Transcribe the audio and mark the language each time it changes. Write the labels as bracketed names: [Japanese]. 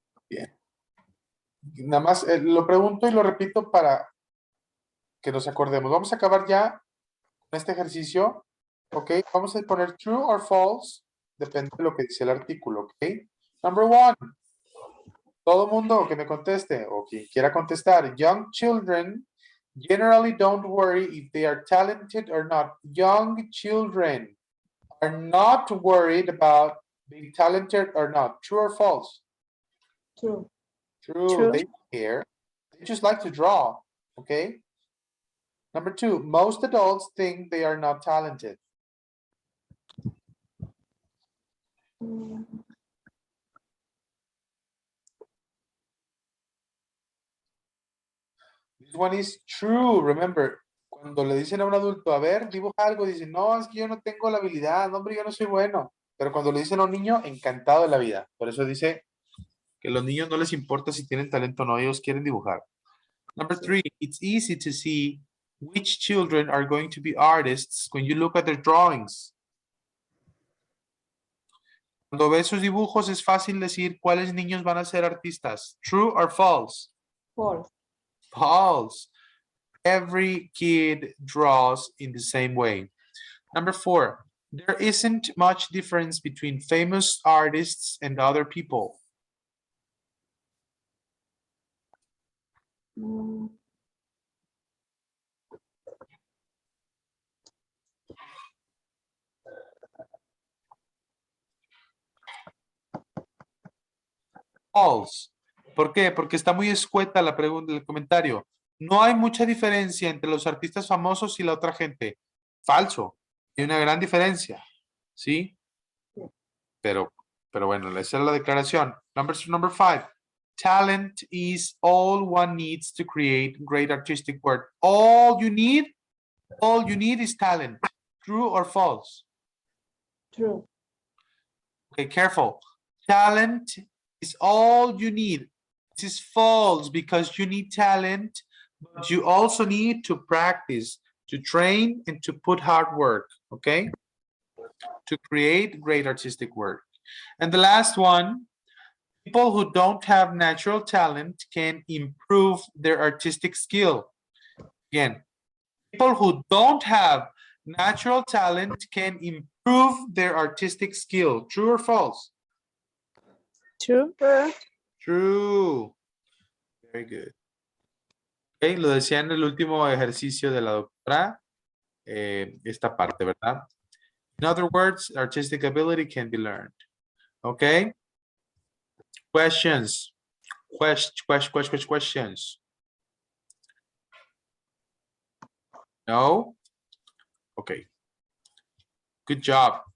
[Spanish] Bien. Nada más lo pregunto y lo repito para que nos acordemos. Vamos a acabar ya con este ejercicio, ¿ok? Vamos a poner [English] true or false, [Spanish] depende de lo que dice el artículo, ¿ok? [English] Number 1. [Spanish] Todo mundo que me conteste o quien quiera contestar. [English] Young children generally don't worry if they are talented or not. Young children are not worried about being talented or not. True or false? True. True. True. They don't care. They just like to draw. Okay. Number 2, most adults think they are not talented. Mm, This one is true. Remember, [Spanish] cuando le dicen a un adulto, a ver, dibuja algo, dicen, no, es que yo no tengo la habilidad, no, hombre, yo no soy bueno. Pero cuando le dicen a un niño, encantado de la vida. Por eso dice que a los niños no les importa si tienen talento o no, ellos quieren dibujar. [English] Number 3, it's easy to see which children are going to be artists when you look at their drawings. [Spanish] Cuando ves sus dibujos es fácil decir cuáles niños van a ser artistas. [English] True or false? false. False. Every kid draws in the same way. Number 4, there isn't much difference between famous artists and other people. Mm, False. [Spanish] ¿Por qué? Porque está muy escueta la pregunta del comentario. No hay mucha diferencia entre los artistas famosos y la otra gente. Falso. Hay una gran diferencia. ¿Sí? Pero bueno, esa es la declaración. [English] Number 5. Talent is all one needs to create great artistic work. All you need is talent. True or false? true. Okay, careful. Talent is all you need. This is false because you need talent, but you also need to practice, to train, and to put hard work, okay? To create great artistic work. And the last one, people who don't have natural talent can improve their artistic skill. Again, people who don't have natural talent can improve their artistic skill. True or false? True. True. Very good. [Spanish] Ok, lo decía en el último ejercicio de la doctora, esta parte, ¿verdad? [English] In other words, artistic ability can be learned. Okay? Questions. Questions. No? Okay. Good job.